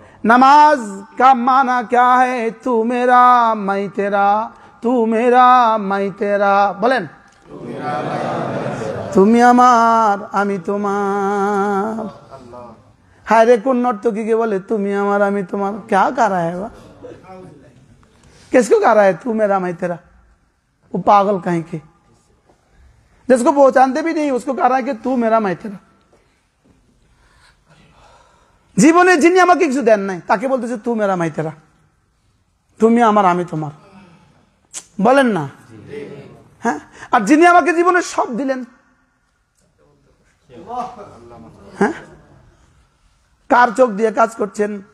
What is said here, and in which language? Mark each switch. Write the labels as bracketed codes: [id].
[hi] नमाज का माना क्या है? तू मेरा मैं तेरा, तू मेरा मैं तेरा। [bn] बोलें তুমি আমার আমি তোমার। [hi] हाय रे कौन नर्तकी के बोले [bn] তুমি আমার আমি তোমার? [hi] क्या कर रहा है वो? किसको कर रहा है तू मेरा मैं तेरा? वो पागल कहीं के, जिसको पहचानते भी नहीं उसको कह रहा है कि तू मेरा मैं तेरा। [bn] জীবনে যিনি আমাকে কিছু দেন নাই তাকে বলতেছে [hi] তু মেরা মাই তেরা, [bn] তুমি আমার আমি তোমার। বলেন না? হ্যাঁ। আর যিনি আমাকে জীবনে সব দিলেন, হ্যাঁ, কার চোখ দিয়ে কাজ করছেন?